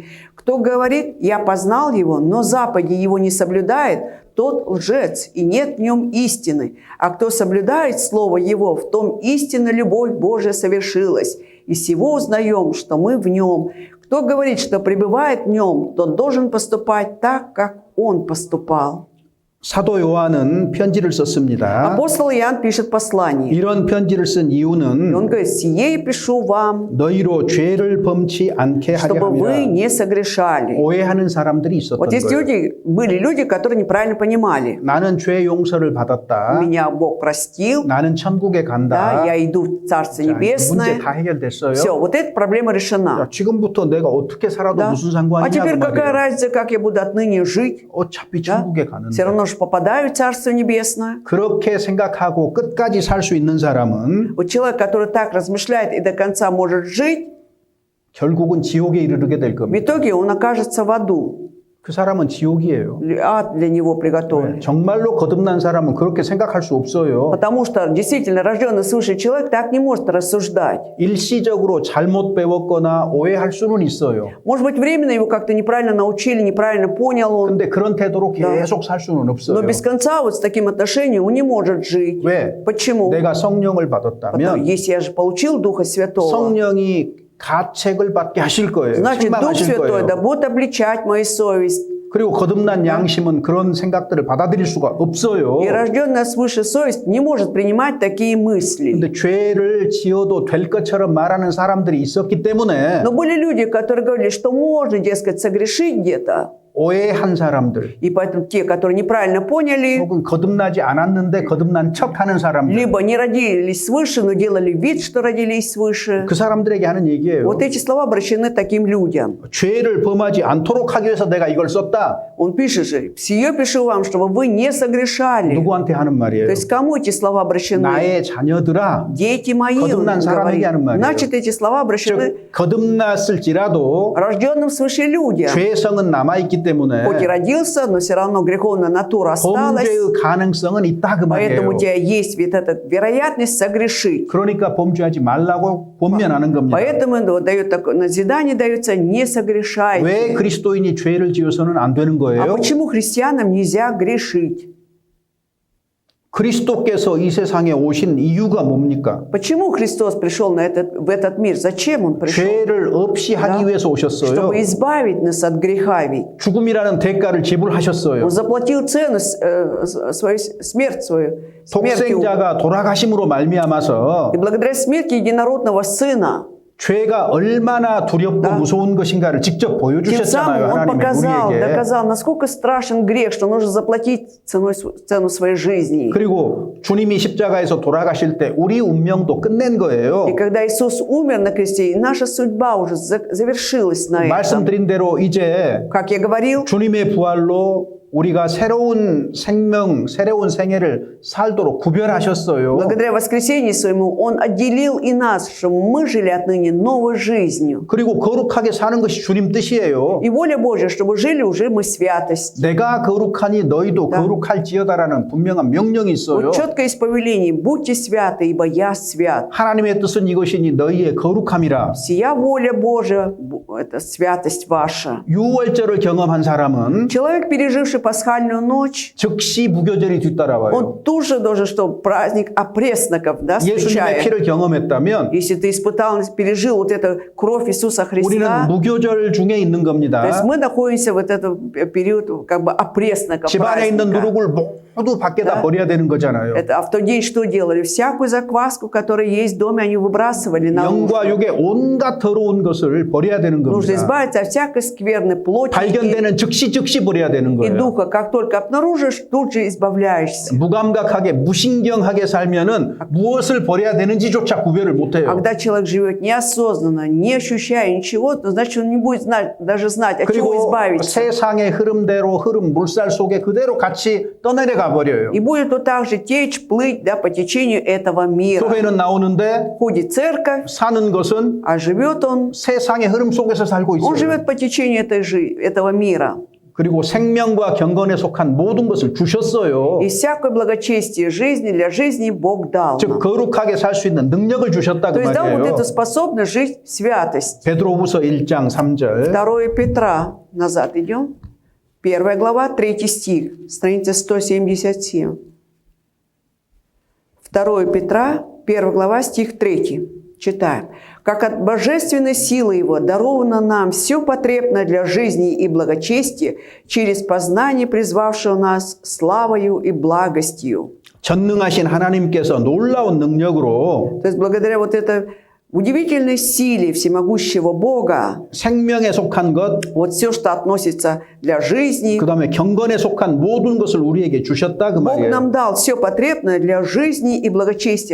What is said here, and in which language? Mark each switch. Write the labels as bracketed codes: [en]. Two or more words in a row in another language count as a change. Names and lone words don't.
[ru] Кто говорит, я познал Его, но заповеди Его не соблюдает, тот лжец, и нет в нем истины. А кто соблюдает Слово Его, в том истинно любовь Божия совершилась. И сего узнаем, что мы в Нем. Кто говорит, что пребывает в Нем, тот должен поступать так, как Он поступал». [ko] 사도 요한은 편지를 썼습니다. [ru] Апостол Иоанн пишет послание. [ko] 이런 편지를 쓴 [ru] И [ko] 이유는 [ru] он говорит, «Сие пишу вам, [ko] 너희로 죄를 범치 않게 하려 [ru] чтобы вы [ko] 함이라. [ru] не согрешали». [ko] 오해하는 사람들이 있었던 [ru] Вот есть [ko] 거예요. [ru] были люди, которые неправильно понимали. [ko] 나는 죄 용서를 받았다. [ru] Меня Бог простил, [ko] 나는 천국에 간다. [ru] да, я иду в Царство [ko] 자, 문제 [ru] Небесное. [ko] 다 해결됐어요. [ru] Все, вот эта проблема решена. [ko] 자, 지금부터 내가 어떻게 살아도 [ru] Да. [ko] 무슨 [ru] А [ko] 상관이냐고 [ru] теперь какая [ko] 말이에요. [ru] разница, как я буду отныне жить? [ko] 어차피 [ru] Да? [ko] 천국에 [ru] Все [ko] 가는데. [ru] равно же попадаю в Царство Небесное. [ko] 그렇게 생각하고 끝까지 살 수 있는 사람은 [ru] Вот человек, который так размышляет и до конца может жить, [ko] 결국은 지옥에 이르게 될 [ru] в [ko] 겁니다. [ru] итоге он окажется в аду. [ko] 그 사람은 지옥이에요. [ru] ад для него приготовлен. [ko] 정말로 거듭난 사람은 그렇게 생각할 수 없어요. [ru] Потому что действительно рожденный свыше человек так не может рассуждать. [ko] 일시적으로 잘못 배웠거나 오해할 수는 있어요. [ru] Может быть, временно его как-то неправильно научили, неправильно понял он. [ko] 근데 그런 태도로 계속 살 수는 [ru] Но [ko] 없어요. [ru] без конца вот с таким отношением он не может жить. [ko] 왜? [ru] Почему? [ko] 내가 성령을 [ru] Потому, [ko] 받았다면 [ru] если я же получил Духа Святого, [ko] 성령이 가책을 받게 하실 거예요. [ru] значит, Дух [ko] 책망하실 [ru] Святой да [ko] 거예요. [ru] будет обличать мою совесть. [ko] 그리고 거듭난 양심은 그런 생각들을 받아들일 수가 없어요. [ru] И рожденная свыше совесть не может принимать такие мысли. [ko] 근데 죄를 지어도 될 것처럼 말하는 사람들이 있었기 때문에 [ru] Но были люди, которые говорили, что можно, дескать, согрешить где-то. [ko] 오해한 사람들 [ru] И поэтому те, которые неправильно поняли, [ko] 혹은 거듭나지 않았는데 거듭난 척하는 사람들 [ru] либо не родились свыше, но делали вид, что родились свыше. [ko] 그 사람들에게 하는 얘기예요. [ru] Вот эти слова обращены таким людям. [ko] 죄를 범하지 않도록 하기 위해서 내가 이걸 썼다. [ru] Он пишет же, «Сие пишу вам, чтобы вы не согрешали». [ko] 누구한테 하는 말이에요? [ru] То есть кому эти слова обращены? [ko] 나의 자녀들아. [ru] Дети мои, он [ko] 거듭난 사람에게 [ru] говорит. [ko] 하는 말이에요. [ru] Значит, эти слова обращены [ko] 즉 거듭났을지라도 [ru] рожденным свыше людям. [ko] 죄성은 남아있기 때문에 [ru] Хоть и родился, но все равно греховная натура осталась. [ko] 범죄의 가능성은 있다 그 [ru] Поэтому [ko] 말이에요. [ru] у тебя есть вот эта вероятность согрешить. [ko] 그러니까 범죄하지 말라고 권면하는 겁니다. [ru] Поэтому вот дает такое назидание дается, не согрешайте. [ko] 왜 그리스도인이 죄를 지어서는 안 되는 [ru] А [ko] 거예요? [ru] почему христианам нельзя грешить? [ko] 그리스도께서 이 세상에 오신 이유가 뭡니까? [ru] Почему Христос пришел в этот мир? Зачем Он пришел? [ko] 죄를 없이 하기 위해서 오셨어요. [ru] Чтобы избавить нас от греха ведь. [ko] 죽음이라는 대가를 지불하셨어요. [ru] Он заплатил цену, свою смерть свою. Смертью. [ko] 독생자가 돌아가심으로 말미암아서 [ru] И благодаря смерти единородного Сына, [ko] 죄가 얼마나 두렵고 무서운 것인가를 직접 [ru] тем [ko] 보여주셨잖아요. [ru] самым Он [ko] 하나님의 [ru] показал, [ko] 우리에게. [ru] доказал, насколько страшен грех, что нужно заплатить цену своей жизни. [ko] 그리고 주님이 십자가에서 돌아가실 때 우리 운명도 끝낸 거예요. [ru] И когда Иисус умер на кресте, наша судьба уже завершилась на этом. [ko] 말씀드린 대로 이제 [ru] Как я говорил, [ko] 주님의 부활로 우리가 새로운 생명, 새로운 생애를 살도록 구별하셨어요. [ru] благодаря воскресению своему, Он отделил и нас, чтобы мы жили отныне новой жизнью. [ko] 그리고 거룩하게 사는 것이 주님 뜻이에요. [ru] И воля Божья, чтобы жили уже мы святость. [ko] 내가 거룩하니 너희도 거룩할지어다라는 분명한 명령이 있어요. [ru] Вот четкое есть повеление: будьте святы, ибо я свят. [ko] 하나님의 뜻은 이것이니 너희의 거룩함이라. [ru] Сия воля Божия, это святость ваша. [ko] 유월절을 경험한 사람은 [ru] Человек, переживший пасхальную ночь, [ko] 즉시 무교절이 뒤따라와요. [ru] он тут же должен, что праздник опресноков, да, [ko] 예수님의 [ru] встречает. [ko] 피를 경험했다면 [ru] Если ты испытал, пережил вот эту кровь Иисуса [ko] 우리는 [ru] Христа, [ko] 무교절 중에 있는 [ru] то [ko] 겁니다. [ru] есть мы находимся в этот период как бы опресноков, [ko] 집 안에 있는 [ru] праздника. [ko] 누룩을 모두 밖에다 버려야 되는 거잖아요. [ru] А в тот день что делали? Всякую закваску, которая есть в доме, они выбрасывали на [ko] 영과 [ru] улицу. [ko] 육의 온갖 더러운 것을 버려야 되는 [ru] Нужно [ko] 겁니다. [ru] избавиться от всякой скверной плоти [ko] 발견되는 즉시 버려야 되는 [ru] и [ko] 거예요. [ru] духа. Как только обнаружишь, тут же избавляешься. [ko] 무감각하게 무신경하게 살면은 무엇을 버려야 되는지조차 구별을 못해요. [ru] Когда человек живет неосознанно, не ощущая ничего, то значит он не будет даже знать, от чего [ko] 그리고 [ru] избавиться. [ko] 세상의 흐름대로 흐름 물살 속에 그대로 같이 떠내려가 버려요. [ru] И будет вот так же течь, плыть, да, по течению этого мира. [ko] 교회는 나오는데 [ru] Ходит в церковь, [ko] 사는 것은 [ru] а живет он, [ko] 세상의 흐름 속에서 살고 [ru] он [ko] 있어요. [ru] живет по течению этого мира. [ko] 그리고 생명과 경건에 속한 모든 것을 주셨어요. [ru] И всякое благочестие жизни для жизни Бог дал [ko] 즉 [ru] нам. [ko] 거룩하게 살 수 있는 능력을 주셨다 [ru] То [ko] 그 [ru] есть дал вот [ko] 말이에요. [ru] эту способность жить в святость. [ko] 베드로후서 1장 3절 [ru] 2 Петра, назад идем. 1 глава, 3 стих, страница 177. 2 Петра, 1 глава, стих 3. Читаем. «Как от божественной силы Его даровано нам все потребное для жизни и благочестия через познание призвавшего нас славою и благостью». [ko] 전능하신 하나님께서 놀라운 능력으로 [ru] То есть благодаря вот этой удивительной силе всемогущего Бога, [ko] 생명에 속한 것, [ru] вот все, что относится для жизни, [ko] 그 다음에 경건에 속한 모든 것을 우리에게 주셨다 그 [ru] Бог [ko] 말이에요. [ru] нам дал все потребное для жизни и благочестия.